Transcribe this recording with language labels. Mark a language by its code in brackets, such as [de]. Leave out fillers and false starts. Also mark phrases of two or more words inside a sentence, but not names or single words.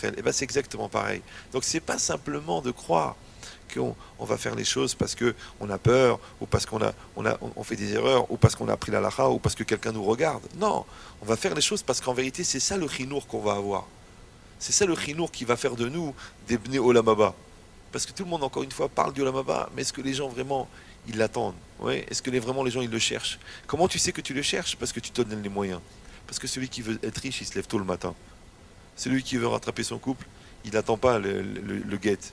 [fr] Et ben c'est exactement pareil. Donc c'est pas simplement de croire qu'on va faire les choses parce qu'on a peur, ou parce on fait des erreurs, ou parce qu'on a appris la lacha, ou parce que quelqu'un nous regarde. Non, on va faire les choses parce qu'en vérité c'est ça le chinour qu'on va avoir. C'est ça le chinour qui va faire de nous des [he] בני עולם הבא. [fr] Parce que tout le monde, encore une fois, parle du [he] עולם הבא, [fr] mais est-ce que les gens vraiment, ils l'attendent? Ouais. Est-ce que vraiment les gens, ils le cherchent? Comment tu sais que tu le cherches? Parce que tu te donnes les moyens. Parce que celui qui veut être riche, il se lève tôt le matin. Celui qui veut rattraper son couple, il n'attend pas le guette.